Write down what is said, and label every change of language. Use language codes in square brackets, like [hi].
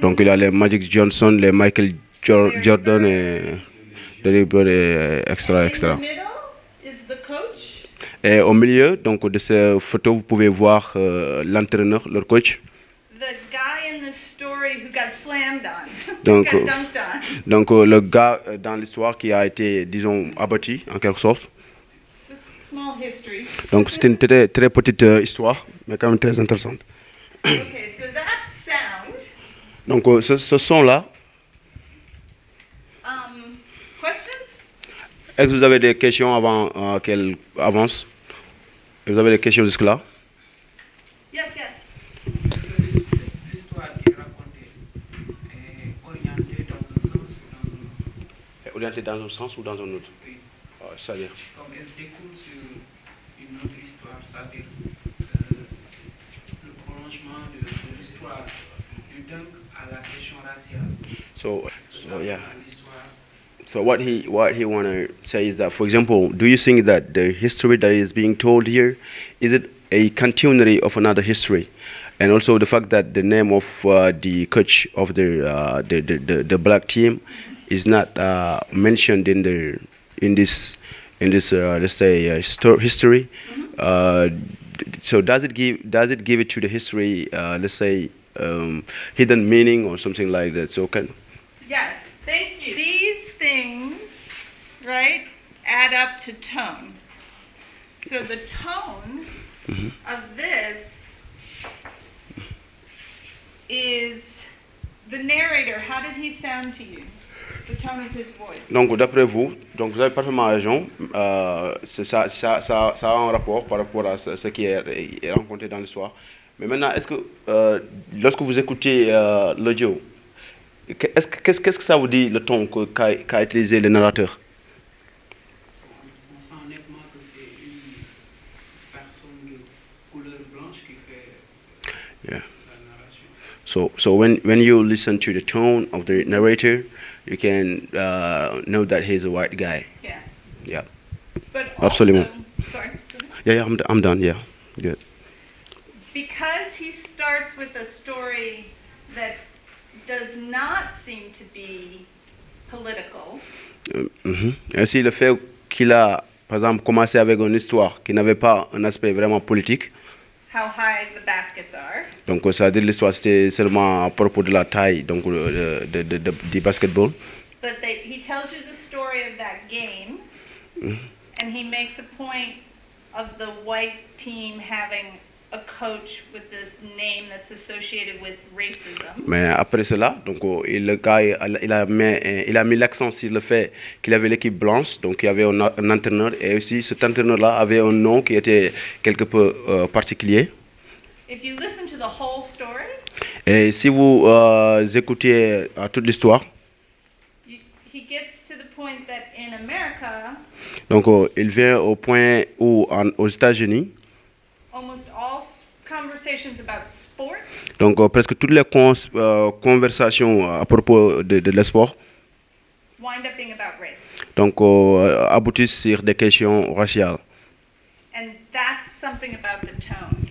[fr] donc il y a les Magic Johnson, les Michael Jordan et Larry Bird et extra. [en] In the middle is the coach. [fr] Et au milieu donc de ces photos, vous pouvez voir l'entraîneur, leur coach. [en] The guy in the story who got slammed on, [fr] Donc, [en] who got dunked on. [fr] Donc le gars dans l'histoire qui a été, disons, abattu en quelque sorte. [en] Small history. [fr] Donc c'est une très, très petite histoire, mais quand même très intéressante. [en] Okay, so that sound. [fr] Donc ce son-là, [en] Questions? [fr] est-ce que vous avez des questions avant qu'elle avance? Vous avez des questions jusque-là? [en] Yes. [fr] Est-ce que l'histoire qui est racontée est orientée dans un sens ou dans un autre? Orientée dans un sens ou dans un autre? Oui. C'est-à-dire? Comme elle découle sur une autre histoire, c'est-à-dire le prolongement de l'histoire du dunk à la question raciale. [en] So yeah. [fr] À l'histoire. [en] So what he want to say is that, for example, do you think that the history that is being told here, is it a continuity of another history? And also the fact that the name of the coach of the black team is not mentioned in this let's say history. So does it give it to the history let's say hidden meaning or something like that? So Yes, thank you. These things, right, add up to tone. So the tone of this is the narrator. How did he sound to you? The tone of his voice. [fr] Donc d'après vous, donc vous avez parfaitement raison. Ça a un rapport par rapport à ce qui est rencontré dans l'histoire. Mais maintenant, est-ce que lorsque vous écoutez l'audio, qu'est-ce que ça vous dit le ton qu'a utilisé le narrateur? On sent nettement que c'est une personne de couleur blanche qui fait [en] Yeah. [fr] la narration. [en] So when you listen to the tone of the narrator, you can know that he's a white guy. Yeah. Yeah. But also, Absolutely. sorry. Yeah, I'm done. Yeah, good. Because he starts with a story that does not seem to be political. [fr] Ainsi, le fait qu'il a, par exemple, commencé avec une histoire qui n'avait pas un aspect vraiment politique. [en] How high the baskets are. [fr] Donc, ça veut dire l'histoire, c'était seulement à propos de la taille donc, du basketball. [en] But he tells you the story of that game, and he makes a point of the white team having a coach with this name that's associated with racism. [fr] Mais après cela, donc, le gars, il a mis l'accent sur le fait qu'il avait l'équipe blanche, donc il y avait un entraîneur, et aussi cet entraîneur-là avait un nom qui était quelque peu particulier. [en] If you listen to the whole story, [fr] Et si vous écoutez toute l'histoire, [en] he gets to the point that in America, [fr] donc il vient au point où aux États-Unis, [en] almost all conversations about sports [fr] donc presque toutes les conversations à propos de l'esport, [en] wind up being about race. [fr] donc aboutissent sur des questions raciales. [en] And that's something about the tone.